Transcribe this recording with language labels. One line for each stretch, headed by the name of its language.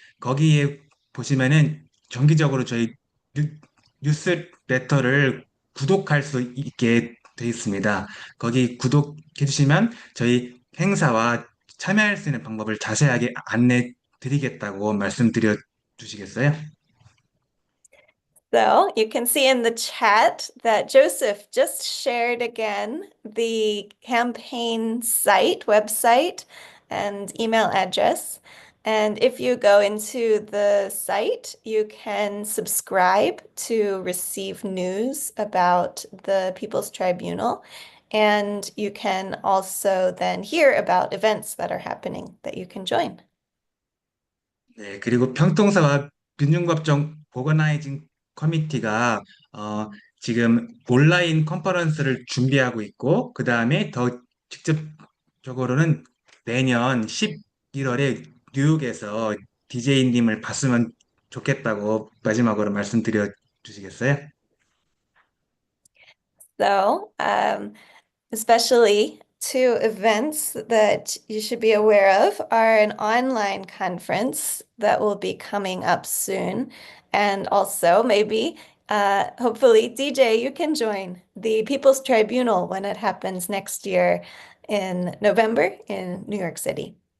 Korean: 거기에 보시면은 정기적으로 저희 뉴스레터를 구독할 수 있게 되어 있습니다. 거기 구독해 주시면 저희 행사와 참여할 수 있는 방법을 자세하게 안내 드리겠다고 말씀드려 주시겠어요?
English: So you can see in the chat that Joseph just shared again the campaign site, website, and email address. And if you go into the site, you can subscribe to receive news about the People's Tribunal. And you can also then hear about events that are happening that you can join.
Korean: 네, 그리고 평통사와 민중법정 보거나이징 커미티가 지금 온라인 컨퍼런스를 준비하고 있고, 그 다음에 더 직접적으로는 내년 11월에 뉴욕에서 DJ님을 봤으면 좋겠다고 마지막으로 말씀드려 주시겠어요?
English: So, especially two events that you should be aware of are an online conference that will be coming up soon. And also, maybe, hopefully, DJ, you can join the People's Tribunal when it happens next year in November in New York City.